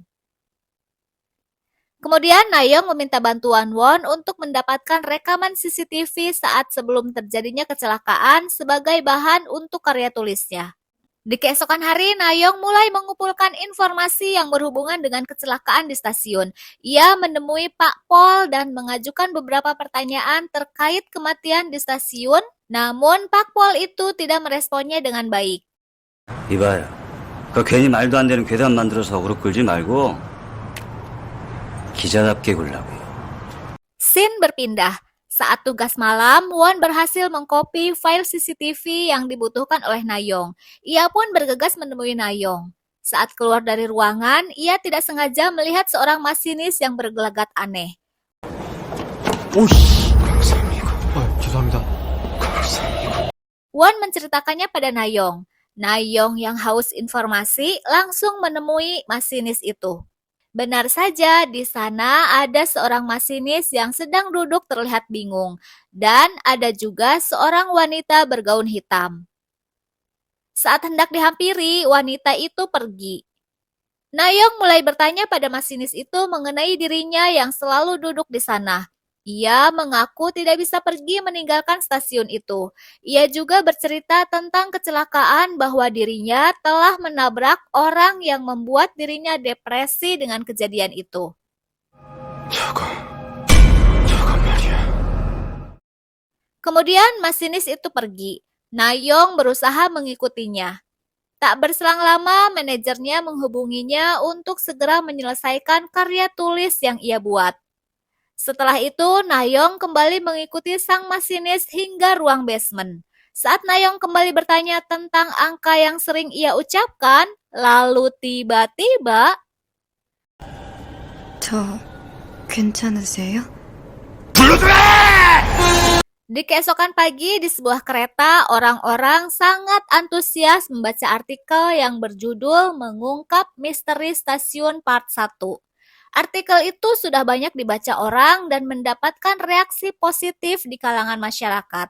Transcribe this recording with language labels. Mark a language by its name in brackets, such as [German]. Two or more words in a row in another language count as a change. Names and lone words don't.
[Indonesian] Kemudian Nayong meminta bantuan Won untuk mendapatkan rekaman CCTV saat sebelum terjadinya kecelakaan sebagai bahan untuk karya tulisnya. Di keesokan hari, Nayong mulai mengumpulkan informasi yang berhubungan dengan kecelakaan di stasiun. Ia menemui Pak Pol dan mengajukan beberapa pertanyaan terkait kematian di stasiun, namun Pak Pol itu tidak meresponnya dengan baik. [Korean] 이봐요. 그 괜히 말도 안 되는 괴담 만들어서 어그로 끌지 말고 기자답게 굴라고요. [Indonesian] Scene berpindah. Saat tugas malam, Won berhasil mengcopy file CCTV yang dibutuhkan oleh Nayong. Ia pun bergegas menemui Nayong. Saat keluar dari ruangan, ia tidak sengaja melihat seorang masinis yang bergelagat aneh. [Korean] 오씨. 죄송합니다. [Indonesian] Won menceritakannya pada Nayong. Nayong yang haus informasi langsung menemui masinis itu. Benar saja, di sana ada seorang masinis yang sedang duduk terlihat bingung, dan ada juga seorang wanita bergaun hitam. Saat hendak dihampiri, wanita itu pergi. Nayong mulai bertanya pada masinis itu mengenai dirinya yang selalu duduk di sana. Ia mengaku tidak bisa pergi meninggalkan stasiun itu. Ia juga bercerita tentang kecelakaan bahwa dirinya telah menabrak orang yang membuat dirinya depresi dengan kejadian itu. [Korean] 저건 말이야. [Indonesian] Kemudian masinis itu pergi. Nayong berusaha mengikutinya. Tak berselang lama, manajernya menghubunginya untuk segera menyelesaikan karya tulis yang ia buat. Setelah itu, Nayong kembali mengikuti sang masinis hingga ruang basement. Saat Nayong kembali bertanya tentang angka yang sering ia ucapkan, lalu tiba-tiba... [Korean] 저 괜찮으세요? [Indonesian] Di keesokan pagi di sebuah kereta, orang-orang sangat antusias membaca artikel yang berjudul Mengungkap Misteri Stasiun Part 1. Artikel itu sudah banyak dibaca orang dan mendapatkan reaksi positif di kalangan masyarakat.